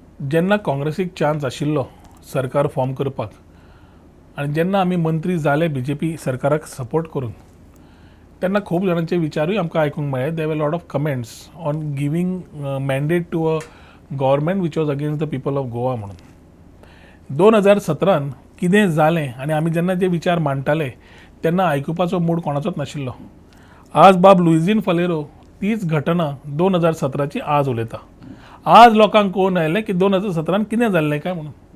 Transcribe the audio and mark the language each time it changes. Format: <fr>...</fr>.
<gom>जेन्ना काँग्रेसीक चान्स आशिल्लो सरकार फॉर्म करपाक आनी जेन्ना आमी मंत्री जाले BJP सरकाराक सपोर्ट करून, तेन्ना खूब जाणांचे विचारूय आमकां आयकूंक मेळ्ळे.</gom> <en>They were lot of comments on giving mandate to a government which was against the people of Goa म्हणून.</en> <gom>2017 कितें जालें आनी आमी जेन्ना जे विचार मांडटाले तेन्ना आयकुपाचो मूड कोणाचोच नाशिल्लो. आज बाब लुइजीन फलेरो तीच घटना 2017ची आज उलयता. आज लोकांक कळून आयलें की 2017 कितें जाल्लें काय म्हणून.</gom>